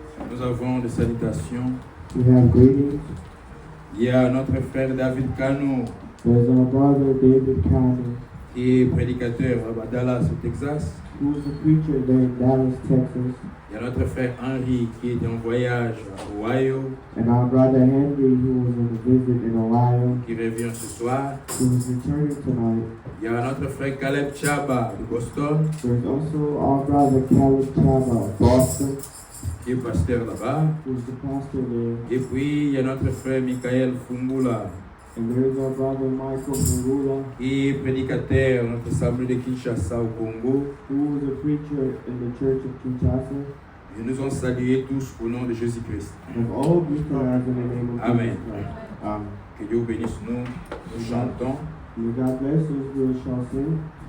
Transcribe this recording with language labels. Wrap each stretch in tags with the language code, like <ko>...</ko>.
<fr>Nous avons des salutations.</fr> <en>We have greetings.</en> <fr>Il y a notre frère David Kano.</fr> <en>There's our brother David Kano.</en> <fr>qui est prédicateur à Dallas, au Texas.</fr> <en>who is a preacher there in Dallas, Texas.</en> <fr>Il y a notre frère Henry qui est en voyage à Ohio,</fr> <en>And our brother Henry, who was on a visit in Ohio,</en> <fr>qui revient ce soir.</fr> <en>who is returning tonight.</en> <fr>Il y a notre frère Caleb Chaba de Boston,</fr> <en>There's also our brother Caleb Chaba of Boston,</en> <fr>qui est pasteur là-bas.</fr> <en>who's the pastor there.</en> <fr>Et puis, il y a notre frère Michael Fungula,</fr> <en>And there's our brother Michael Fungula,</en> <fr>qui est prédicateur dans notre assemblée de Kinshasa au Congo.</fr> <en>who is a preacher in the church of Kinshasa.</en> <fr>Ils nous ont salués tous au nom de Jésus-Christ.</fr> <en>And all greet us in the name of Amen. Jesus Christ. Amen.</en> <fr>Que Dieu bénisse nous, nous chantons,</fr> <en>May God bless us, we shall sing,</en>